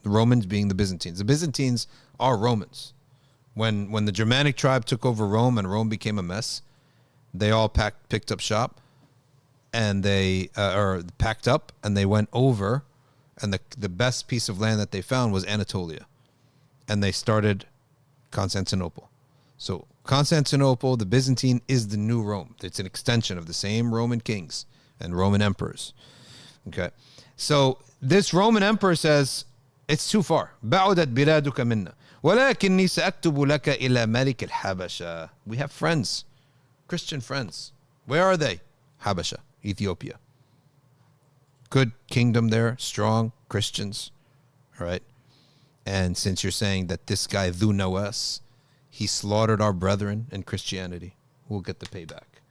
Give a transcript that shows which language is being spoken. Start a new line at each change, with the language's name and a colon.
English: The Romans being the Byzantines. The Byzantines are Romans. When the Germanic tribe took over Rome and Rome became a mess, they all picked up shop, and they packed up and they went over, and the best piece of land that they found was Anatolia, and they started Constantinople. So Constantinople, the Byzantine, is the new Rome. It's an extension of the same Roman kings and Roman emperors. Okay, so this Roman emperor says, it's too far.
Arabic: بعدت بلادك منا ولكني سأكتب لك إلى ملك الحبشة.
English: We have friends, Christian friends. Where are they? Habasha, Ethiopia. Good kingdom there, strong Christians. All right. And since you're saying that this guy, Dhu Nawas, he slaughtered our brethren in Christianity, we'll get the payback.